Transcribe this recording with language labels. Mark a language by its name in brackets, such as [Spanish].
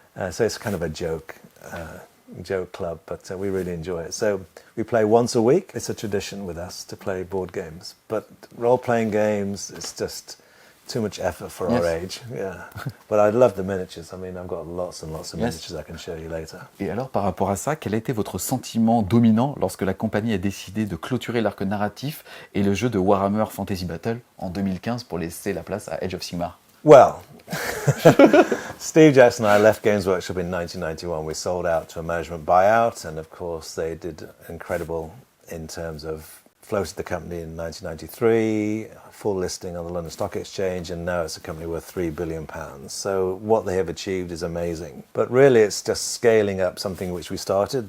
[English] So it's kind of a joke club, but we really enjoy it. So we play once a week. It's a tradition with us to play board games. But role-playing games, it's just too much effort for Yes. our age. Yeah, but I love the miniatures. I mean, I've got lots and lots of Yes. miniatures I can show you later. [French] Et alors, par rapport à ça, quel a été votre sentiment dominant lorsque la compagnie a décidé de clôturer l'arc narratif et le jeu de Warhammer Fantasy Battle en 2015 pour laisser la place à Age of Sigmar? [English] Well, Steve Jackson and I left Games Workshop in 1991. We sold out to a management buyout, and of course they did incredible in terms of floated the company in 1993, full listing on the London Stock Exchange, and now it's a company worth £3 billion. So what they have achieved is amazing. But really it's just scaling up something which we started.